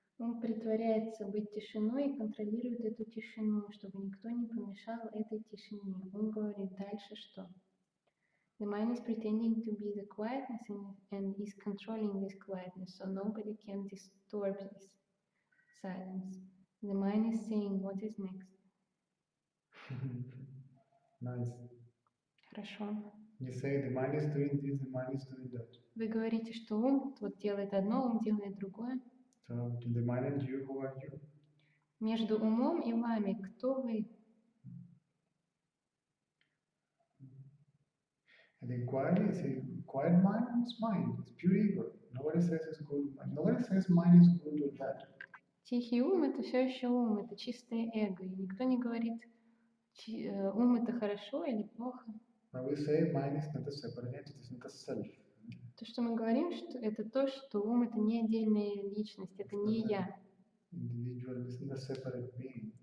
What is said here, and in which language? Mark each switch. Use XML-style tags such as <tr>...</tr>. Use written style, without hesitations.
<ru>Он притворяется быть тишиной и контролирует эту тишину, чтобы никто не помешал этой тишине. Он говорит дальше, что</ru> <en>the mind is pretending to be the quietness and is controlling this quietness, so nobody can disturb this silence. The mind is saying, what is next? Nice.</en> <ru>Хорошо.</ru> <en>You say the mind is doing this, the mind is doing that.</en> <ru>Вы говорите, что ум вот делает одно, ум делает другое.</ru> <en>So between the mind and you, who are you?</en> <ru>Между умом и вами, кто вы?</ru> <en>And the quiet is a quiet mind is mind. It's pure ego. Nobody says it's good. Nobody says mind is good or bad.</en> <ru>Тихий ум — это все еще ум, это чистое эго. И никто не говорит, ум — это хорошо или плохо.</ru> <en>But we say mind is not a separate entity, it's not a self.</en> <ru>То, что мы говорим, что это то, что ум — это не отдельная личность, это не я.</ru> <en>Individual is not a separate being.</en>